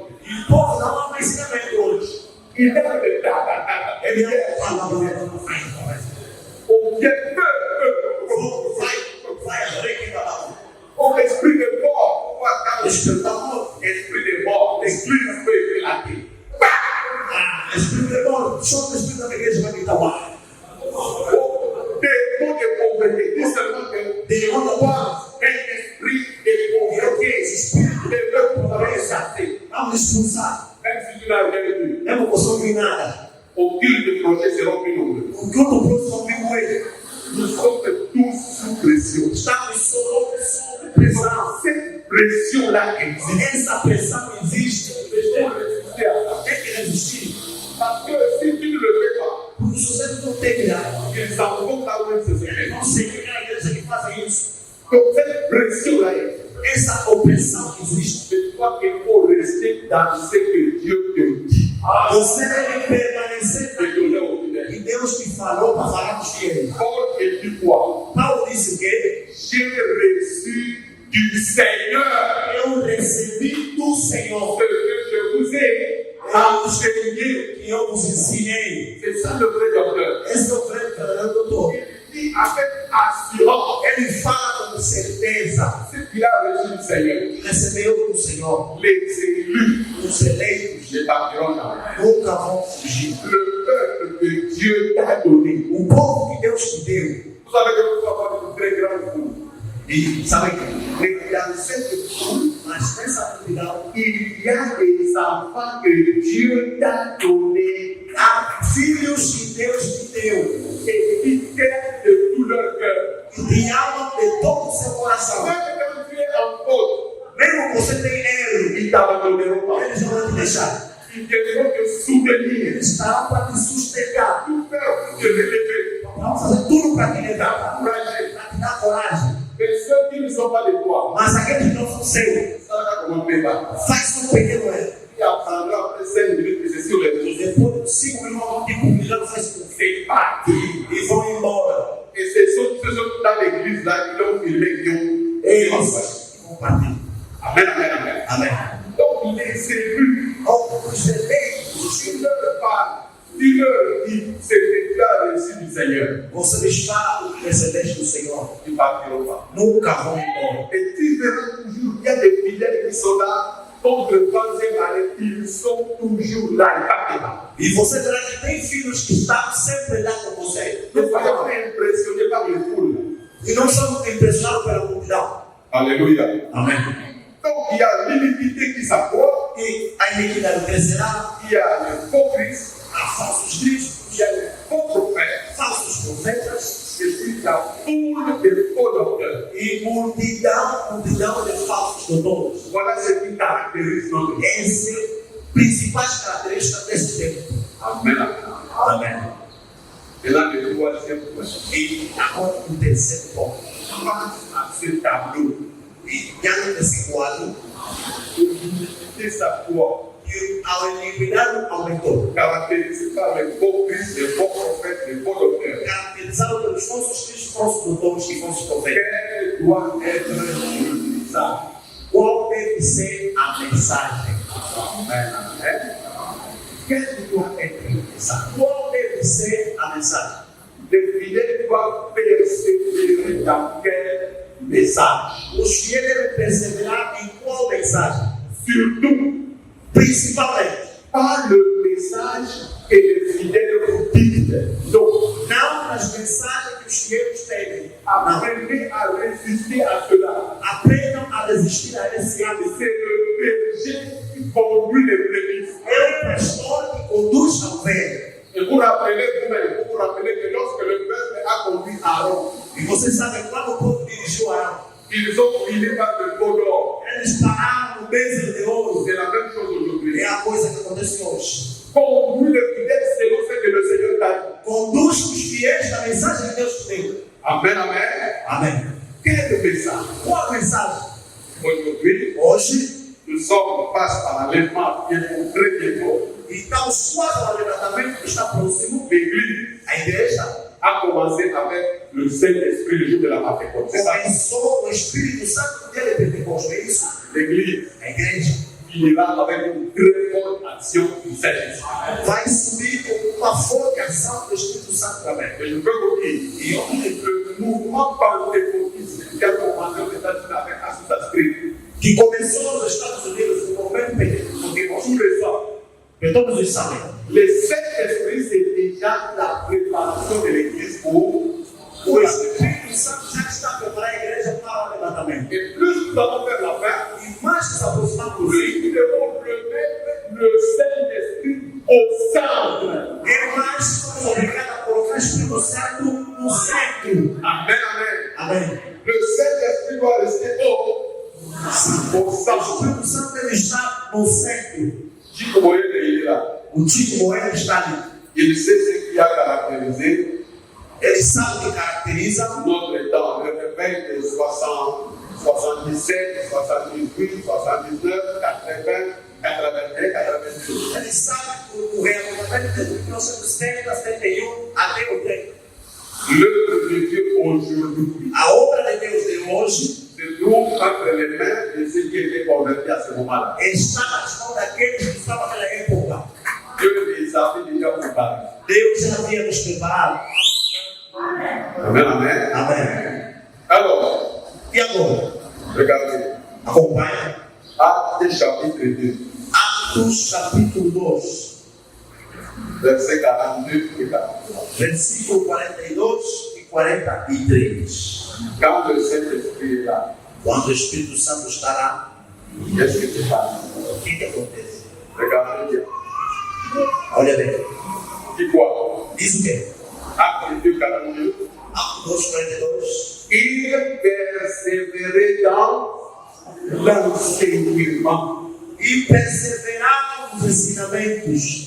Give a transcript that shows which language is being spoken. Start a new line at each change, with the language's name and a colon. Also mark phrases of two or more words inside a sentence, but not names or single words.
French: Il est on esprit de mort, esprit de mort, esprit de feu éclaté. Esprit de mort,
Portuguese: só o espírito da igreja vai gritar lá.
French: Démon de pauvreté, dis seulement que
Portuguese: Démon da paz,
French: un esprit de pauvreté, esprit
Portuguese: de pobreza, vamos expulsar.
French: même si tu n'as rien vu,
Portuguese: Eu não posso ouvir nada.
French: au fil des projets seront plus nombreux.
Portuguese: O que eu não posso ouvir com ele.
French: Nous sommes tous sous pression.
Portuguese: Estamos sob pressão.
French: Cette pression-là existe.
Portuguese: Essa pressão existe. Tem que resistir.
French: Parce que si tu ne le fais pas,
Portuguese: Porque se você não terminar,
French: ils s'en vont là où ils se sont.
Portuguese: não sei quem é a igreja que faz isso.
French: Donc cette pression-là existe.
Portuguese: Essa opressão existe.
French: C'est toi qu'il faut rester dans ce que Dieu te dit.
Portuguese: Você deve permanecer
French: Et donner au fidèle.
Portuguese: e Deus te falou para falar com os fiéis.
French: Paul et du quoi?
Portuguese: Paulo disse o quê?
French: J'ai reçu du Seigneur
Portuguese: Eu recebi do Senhor.
French: ce que je vous ai enseigné.
Portuguese: E eu vos ensinei.
French: C'est ça le vrai docteur.
Portuguese: Esse é o verdadeiro doutor.
French: Il dit avec assurance
Portuguese: Ele fala com certeza.
French: ce qu'il a reçu du Seigneur.
Portuguese: Recebeu do Senhor.
French: Les élus
Portuguese: Os eleitos
French: ne partiront jamais.
Portuguese: nunca vão fugir.
French: Le peuple que Dieu t'a donné.
Portuguese: O povo que Deus te deu.
French: Vous savez que nous avons une très grande foule.
Portuguese: E sabe que
French: dans cette foule,
Portuguese: mas nessa multidão,
French: Il y a des enfants que Dieu t'a donné
Portuguese: há filhos que Deus te deu.
French: et qui t'aiment de tout leur cœur.
Portuguese: E te amam de todo o seu coração.
French: Même quand tu es en faute,
Portuguese: Mesmo que você tenha erro,
French: ils t'abandonneront pas.
Portuguese: eles não vão te deixar.
French: Ils viendront te soutenir,
Portuguese: Eles estarão para te sustentar.
French: tout faire pour te relever,
Portuguese: Vão fazer tudo para te levar,
French: t'encourager.
Portuguese: para te dar coragem.
French: Mais ceux qui ne sont pas de toi,
Portuguese: Mas aqueles que não são seus,
French: ça va commencer par
Portuguese: faz um pequeno erro.
French: qui apprendra après 5 minutes que c'est sur les réseaux.
Portuguese: Depois de 5 minutos, vão te convidar, faz um
French: C'est parti.
Portuguese: e vão embora.
French: Et c'est ceux dans l'église là qui l'ont filmé, qui ont
Portuguese: Eles vão partir.
French: Amen, amen, amen.
Portuguese: Amém.
French: Donc les élus,
Portuguese: Os eleitos,
French: tu leur parles, tu leur dis, c'est que tu as reçu du Seigneur.
Portuguese: você lhes fala o que recebeste do Senhor.
French: Ils partiront pas.
Portuguese: Nunca vão embora.
French: Et tu verras toujours, il y a des fidèles qui sont là, contre le troisième année, ils sont toujours là, ils partent pas.
Portuguese: E você verá que tem filhos que estão sempre lá com você.
French: Ne soyons pas impressionnés par les foules.
Portuguese: E não são impressionados pela multidão.
French: Alléluia.
Portuguese: Amém.
French: Donc il y a l'iniquité qui s'accroît,
Portuguese: E a iniquidade crescerá,
French: il y a les faux Christ,
Portuguese: há falsos cristos,
French: il y a les faux prophètes,
Portuguese: falsos profetas
French: et puis la foule des faux docteurs.
Portuguese: e multidão de falsos doutores.
French: Voilà ce qui caractérise notre vie.
Portuguese: Essas principais características desse tempo.
French: Amen.
Portuguese: Amém.
French: Et là, le troisième point.
Portuguese: E agora o terceiro ponto.
French: Face à ce tableau,
Portuguese: E diante desse quadro,
French: l'unité s'accroît,
Portuguese: que ao eliminar o aumentou,
French: caractérisé par les faux Christ, les faux prophètes, les faux docteurs.
Portuguese: caracterizado pelos falsos cristos, falsos doutores e falsos profetas.
French: Quelle doit être le message?
Portuguese: Qual deve ser a mensagem?
French: Amen. Amen. Quelle doit être le message?
Portuguese: Qual deve ser a mensagem?
French: Les fidèles doivent persévérer persévérer dans quel message?
Portuguese: Os fiéis devem perseverar em qual mensagem?
French: Surtout,
Portuguese: Principalmente,
French: pas le message que les fidèles vous dictent. Donc,
Portuguese: não nas mensagens que os fiéis têm.
French: apprenez à résister à cela.
Portuguese: Aprendam a resistir a esse hábito.
French: C'est le berger qui conduit les brebis.
Portuguese: É o pastor que conduz a ovelha.
French: Et vous rappelez vous-même, vous vous rappelez que lorsque le peuple a conduit Aaron,
Portuguese: E vocês sabem quando o povo dirigiu Arão,
French: ils ont fini par le pot d'or.
Portuguese: eles pararam no bezerro de ouro.
French: C'est la même chose aujourd'hui.
Portuguese: É a coisa que acontece hoje.
French: Conduis le fidèle selon ce que le Seigneur t'a dit.
Portuguese: Conduz os fiéis na mensagem que Deus tem.
French: Amen, amen.
Portuguese: Amém.
French: Quel est le message?
Portuguese: Qual a mensagem?
French: Aujourd'hui,
Portuguese: Hoje,
French: nous sommes face à l'enlèvement qui est très bientôt.
Portuguese: então, quase o arrebatamento que está próximo,
French: L'Église
Portuguese: a igreja
French: a commencé avec le Saint-Esprit le jour de la Pentecôte. C'est ça.
Portuguese: começou com o Espírito Santo no dia de Pentecostes. É isso?
French: L'Église
Portuguese: A igreja
French: finira avec une très forte action du Saint-Esprit.
Portuguese: vai subir com uma forte ação do Espírito Santo também.
French: Et je peux vous dire, le mouvement pentecôtiste qui a commencé aux États-Unis avec Azusa Street,
Portuguese: Que começou nos Estados Unidos com o governo pentecostal.
French: tous les ans,
Portuguese: Que todos os sabem.
French: le Saint-Esprit, c'est déjà la préparation de l'Église pour
Portuguese: O
French: la
Portuguese: Espírito Santo já está preparando a igreja para o arrebatamento.
French: Et plus nous allons faire la fête,
Portuguese: E mais nos aproximamos
French: plus nous devons remettre le Saint-Esprit au centre.
Portuguese: e mais somos obrigados a colocar o Espírito Santo no centro.
French: Amen, amen.
Portuguese: Amém.
French: Le Saint-Esprit doit rester au
Portuguese: O
French: centre.
Portuguese: Espírito Santo deve estar no centro.
French: Chico Moïse, il est là.
Portuguese: O Tito Moeda está ali.
French: Il sait ce qui a caractérisé
Portuguese: Ele sabe o que caracteriza
French: notre temps, le réveil de 60, 77, 78, 79, 80, 81, 82.
Portuguese: Ele sabe o reavivamento de 1970, 71 até 80.
French: L'œuvre de Dieu aujourd'hui
Portuguese: A obra de Deus de hoje
French: se trouve entre les mains de ceux qui étaient convertis à ce moment-là.
Portuguese: está nas mãos daqueles que estavam naquela época.
French: Dieu les avait déjà préparés.
Portuguese: Deus já havia nos preparado.
French: Amen, amen.
Portuguese: Amém.
French: Alors,
Portuguese: E agora?
French: regardez.
Portuguese: Acompanha.
French: Actes chapitre 2,
Portuguese: Atos capítulo 2,
French: versets 42 et 43.
Portuguese: versículo 42 e 43.
French: Quand le Saint-Esprit est là,
Portuguese: Quando o Espírito Santo estará,
French: qu'est-ce qui se passe?
Portuguese: o que acontece?
French: Regardez bien.
Portuguese: Olha bem.
French: Dis quoi?
Portuguese: Diz o quê?
French: Actes 2, 42.
Portuguese: Atos 2, 42.
French: Il persévérait dans l'enseignement.
Portuguese: E perseveraram nos ensinamentos.